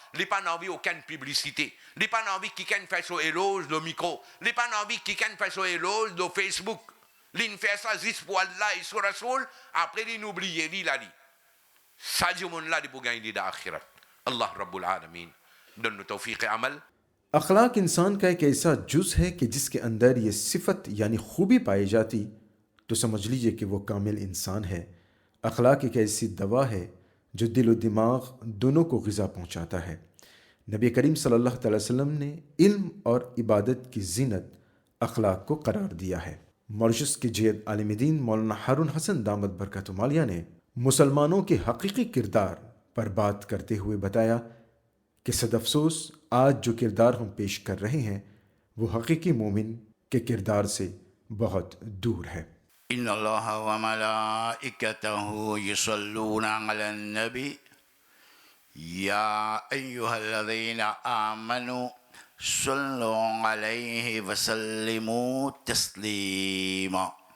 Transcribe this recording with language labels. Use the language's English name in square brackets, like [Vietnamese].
[French] Il n'a pas envie aucune publicité. Il n'a pas envie qu'il fasse son éloge de micro. Il n'a pas envie qu'il fasse son éloge de Facebook. Il fait ça juste pour Allah et son Rasoul. Après, il oublie, il a dit. Ça, du monde là, pour gagner dans l'akhirat. [Arabic] Allah Rabbul Alamin. [French] Donne-nous tawfiq et amal. [Hindi] अखलाक इंसान का एक ऐसा जुज़ है कि जिसके अंदर ये सिफत यानी खूबी पाई जाती तो समझ लीजिए कि वो कामिल इंसान है। अखलाक एक ऐसी दवा है जो दिल और दिमाग दोनों को ग़िज़ा पहुँचाता है। नबी करीम [Arabic] सल्लल्लाहु अलैहि वसल्लम [Hindi] ने इल्म और इबादत की ज़ीनत अखलाक को करार दिया है। मॉरिशस के जैद आलिम दीन मौलाना हारून हसन दामद बरकतुहु मालिया ने मुसलमानों के हकीकी किरदार पर बात करते हुए बताया कि सद अफसोस आज जो किरदार हम पेश कर रहे हैं वो हकीकी मोमिन के किरदार से बहुत दूर है। [Arabic] إن الله وملائكته يصلون على النبي يا أيها الذين آمنوا صلوا عليه وسلموا تسليما